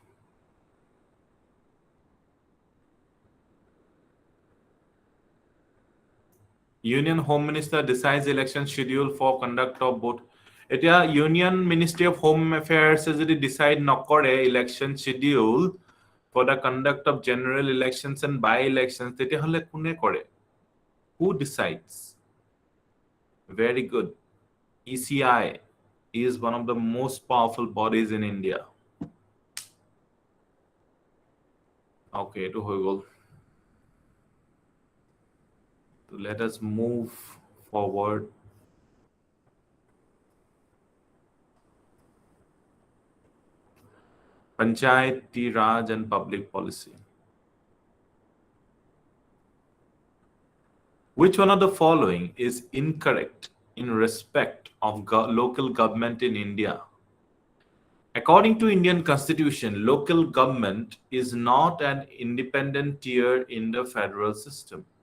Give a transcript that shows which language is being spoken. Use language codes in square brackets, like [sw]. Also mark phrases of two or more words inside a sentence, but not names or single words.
[en] Union Home Minister decides election schedule for conduct of both. Etia Union Ministry of Home Affairs [as] যদি decide নকৰে [en] election schedule for the conduct of general elections and by-elections [as] তেতিয়াহলে কোনে কৰে [en] who decides very good ECI is one of the most powerful bodies in India okay to [as] হৈ গল [en] so let us move forward Panchayati Raj and public policy which one of the following is incorrect in respect of local government in India according to Indian constitution local government is not an independent tier in the federal system